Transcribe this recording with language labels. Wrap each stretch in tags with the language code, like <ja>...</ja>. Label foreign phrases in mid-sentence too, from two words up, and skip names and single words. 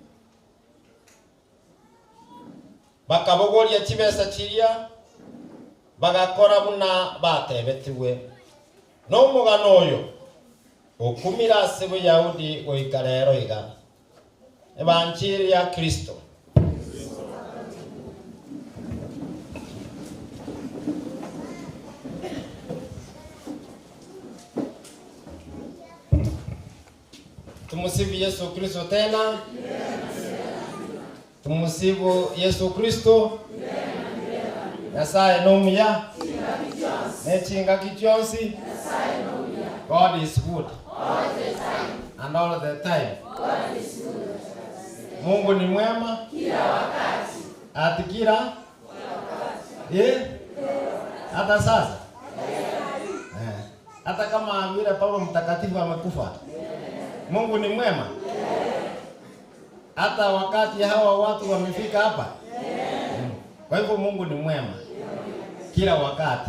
<guz>bakabogoria chibesa chiria bagakora buna batebetiwe no mugano oyo okumira ase Buyahudi goikarero iga evanjiri ya Kristo tumusifu Yesu Kristo tena tumusifu Yesu Kristo Nyasaye nomya nechinga kichonsi</guz> <en>God is good all the time</en> <guz>and all the time.</guz> <en>God is good.</en> <sw>Mungu ni mwema kila wakati. Ati kila wakati. Hata sasa. Hata kama vile Paulo mtakatifu amekufa. Mungu ni mwema. Hata wakati hawa watu wamefika hapa. Kwa hivyo Mungu ni mwema kila wakati.</sw>